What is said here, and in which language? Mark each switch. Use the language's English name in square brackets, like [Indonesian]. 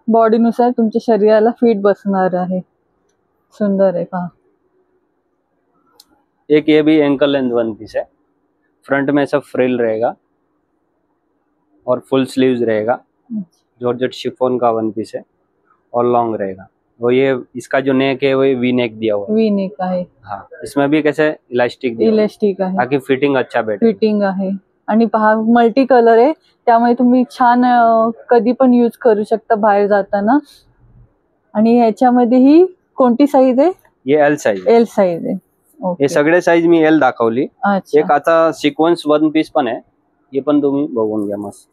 [Marathi] Body नुसार तुमच्या शरीराला फिट बसणार आहे। सुंदर आहे पहा। [Hindi] एक ये भी एंकल लेंथ वन पीस है, फ्रंट में ऐसा फ्रिल रहेगा और फुल स्लीव्स रहेगा। जॉर्जेट शिफॉन का वन पीस है और लॉन्ग रहेगा। वो ये इसका जो नेक है वो वी नेक दिया हुआ है। [Marathi] वी नेक आहे, [Hindi] हाँ, इसमें भी कैसे इलास्टिक दिया हुआ है, [Marathi] इलास्टिक आहे, [Hindi] ताकि फिटिंग अच्छा बैठे। [Marathi] फिटिंग आहे आणि पहा मल्टी कलर आहे, त्यामुळे तुम्ही छान कधी पण यूज करू शकता बाहेर जाताना। आणि ह्याच्यामध्ये ही कोणती साईज आहे? [Hindi] ये एल साइज। [Marathi] एल साईज आहे। ओके, हे सगळे साईज मी एल दाखवली। [Hindi] अच्छा, [Marathi] एक आता सिक्वेन्स वन पीस पण आहे, ये पण तुम्ही बघून घ्या मस्त।